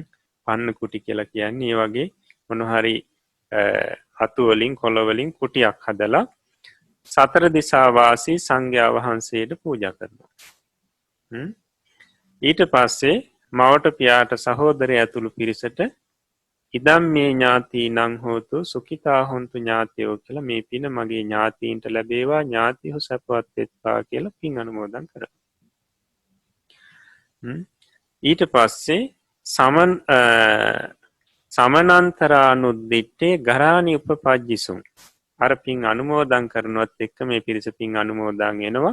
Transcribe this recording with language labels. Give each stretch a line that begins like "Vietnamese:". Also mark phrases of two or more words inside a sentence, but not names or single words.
Sinhala: පන්න කුටි කියලා කියන්නේ ඒ වගේ මොන හරි අතු වලින් කොළ වලින් කුටියක් හදලා සතර දිසා වාසී සංඝයා වහන්සේට පූජා කරනවා. ඊට පස්සේ මවට පියාට සහෝදරය ඇතුළු පිරිසට
Pali: ඉදම් මේ ඥාතීනං හෝතු සුඛිතා හොන්තු ඥාතයෝ
Sinhala: කියලා මේ පින මගේ ඥාතීන්ට ලැබේවා, ඥාතිහු සැපවත් වෙත්වා කියලා පින් අනුමෝදන් කරනවා. ඊට පස්සේ
Pali: සමනන්තරානුද්දිට්ඨේ ගරාණි උපපජ්ජිසුන්.
Sinhala: අර පින් අනුමෝදන් කරනවත් එක්ක මේ පිරිස පින් අනුමෝදන් වෙනවා.